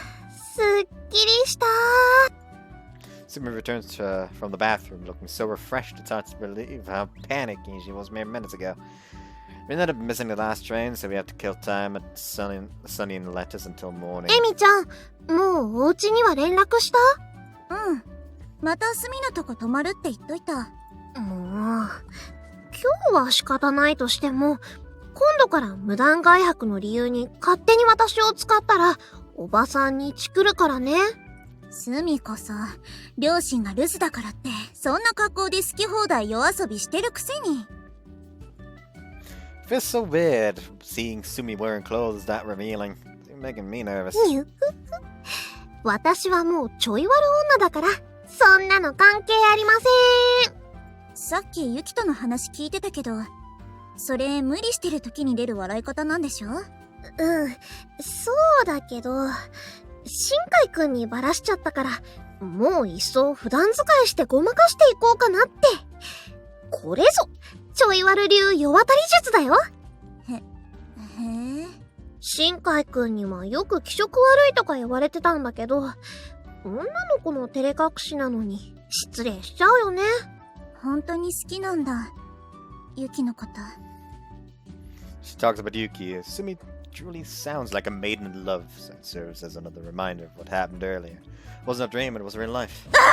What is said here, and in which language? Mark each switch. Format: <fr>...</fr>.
<ja>すっきりした。</ja> <en>Sumi returns from the bathroom looking so refreshed it's hard to believe how panicky she was mere minutes ago. We ended up missing the last train, so we have to kill time at Sunny and Lettuce until morning.</en> <ja>エミちゃん、もうお家には連絡した？またスミのとこ泊まるって言っといた。もう、今日は仕方ないとしても、今度から無断外泊の理由に勝手に私を使ったら、おばさんにチクるからね。スミこそ、両親が留守だからって、そんな格好で好き放題夜遊びしてるくせに。</ja> <en>It feels so weird seeing Sumi wearing clothes that revealing. It's making me nervous.</en> <ja>私はもうちょい悪女だから、そんなの関係ありません。さっきユキとの話聞いてたけど、それ無理してる時に出る笑い方なんでしょ？そうだけど、新海くんにバラしちゃったから、もう一層普段使いしてごまかしていこうかなって。これぞ、ちょい悪流世渡り術だよ。へえ。新海くんにはよく気色悪いとか言われてたんだけど、女の子の照れ隠しなのに失礼しちゃうよね。本当に好きなんだ、ユキのこと。</ja> <en>She talks about Yuki. Sumi truly sounds like a maiden in love, so it serves as another reminder of what happened earlier. It wasn't a dream, it was real life.</en>